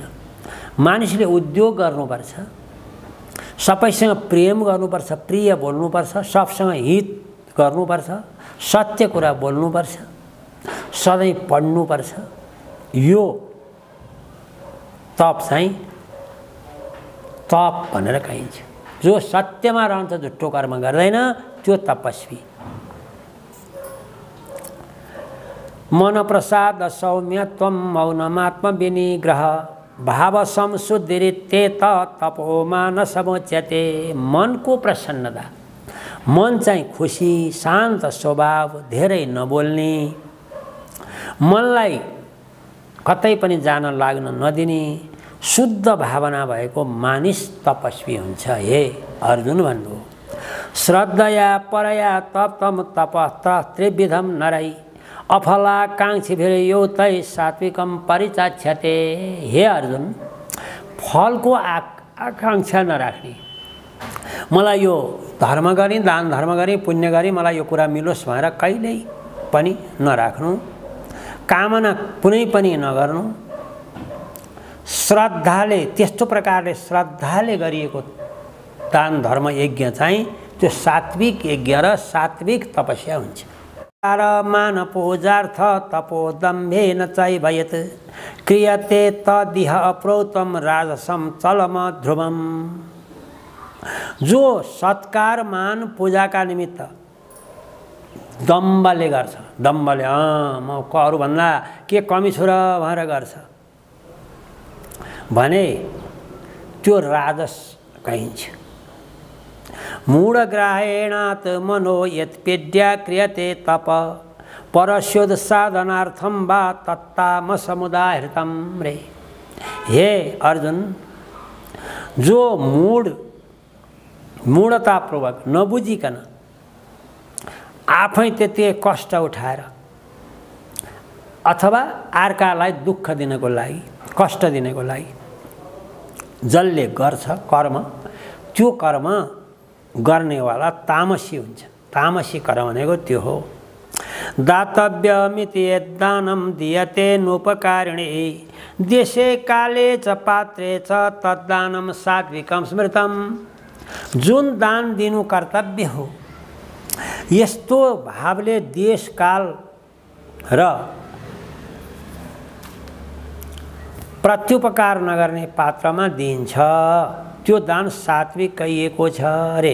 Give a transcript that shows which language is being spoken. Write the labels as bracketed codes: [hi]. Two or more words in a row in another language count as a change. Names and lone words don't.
[ne] मानिसले उद्योग गर्नुपर्छ, सबैसँग प्रेम गर्नुपर्छ, प्रिय बोल्नुपर्छ, सबसँग हित गर्नुपर्छ, सत्य कुरा बोल्नुपर्छ, सधैँ पढ्नुपर्छ। यो तप चाहिँ तप भनेर कहिन्छ। जो सत्यमा रहन्छ, झुट्टो कर्म गर्दैन, त्यो तपस्वी। [sa] मन प्रसाद सौम्यत्वं मौनमात्म विनिग्रह भाव संशुद्धिरित्येत तपो मानसमुच्यते। [ne] मनको प्रसन्नता, मन चाहिँ खुसी, शान्त स्वभाव, धेरै नबोल्ने, मनलाई कतै पनि जान लाग्न नदिने, शुद्ध भावना भएको मानिस तपस्वी हुन्छ। हे अर्जुन भन्नु, [sa] श्रद्धया परया तप्तम तपः त्रिविधम नरै अफलाकाङ्क्षिभिर्युक्तै सात्विकम परिचाच्यते। [ne] हे अर्जुन, फलको आकाङ्क्षा नराख्ने, मलाई यो धर्म गरी, दान धर्म गरी, पुण्य गरी मलाई यो कुरा मिलोस् भनेर कहिल्यै पनि नराख्नु, कामना कुनै पनि नगर्नु। श्रद्धाले, त्यस्तो प्रकारले श्रद्धाले गरिएको दान धर्म यज्ञ चाहिँ त्यो सात्विक यज्ञ र सात्विक तपस्या हुन्छ। [sa] मान पूजार्थ तपोदम्भेन चैवयत् क्रियते तदिह अप्रोक्तम राजसं चलम ध्रुवम। [ne] जो सत्कार मान पूजाका निमित्त दम्बले गर्छ, दम्बले म अरूभन्दा के कमी छु र भनेर गर्छ भने त्यो राजस कहिन्छ। [sa] मूढग्राहेणात् मनो यत्पेड्या क्रियते तप परस्योद साधनार्थम वा तत्तामसमुदाहृतम रे। [ne] हे अर्जुन, जो मूढतापूर्वक नबुझिकन आफै त्यति कष्ट उठाएर अथवा अर्कालाई दुःख दिनको लागि, कष्ट दिनको लागि जसले गर्छ कर्म, त्यो कर्म गर्नेवाला तामसी हुन्छ। तामसी कर्म भनेको त्यो हो। [sa] दातव्यमिति यद्दानं दीयते नोपकारिणे देशे काले च पात्रे च तद्दानं सात्विकं स्मृतम्। [ne] जुन दान दिनु कर्तव्य हो, यस्तो भावले देश काल र प्रत्युपकार नगर्ने पात्रमा दिइन्छ, त्यो दान सात्विक कहिएको छ रे।